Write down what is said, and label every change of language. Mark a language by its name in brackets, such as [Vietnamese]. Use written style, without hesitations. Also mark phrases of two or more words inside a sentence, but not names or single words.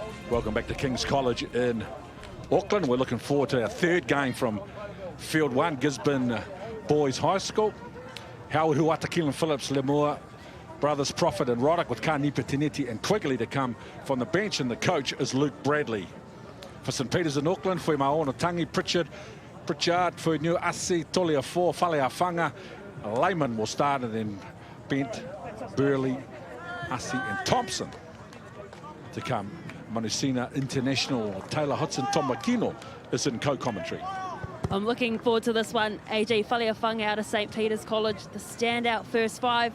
[English] Welcome back to King's College in Auckland. We're looking forward to our third game from Field 1, Gisborne Boys High School. Howard Huata, Keelan Phillips, Lemua, brothers Prophet and Roddick, with Kanipa Tineti and Quigley to come from the bench, and the coach is Luke Bradley. For St Peters in Auckland, Fui Maona Tangi, Pritchard, Fui New Asi, Tolia 4, Faleafanga, Layman will start, and then Bent, Burley, Asi and Thompson to come. Manusina International, Taylor Hudson, Tom Makino is in co-commentary. I'm looking forward to this one. AJ Faleafanga out of St Peters College, the standout first 5.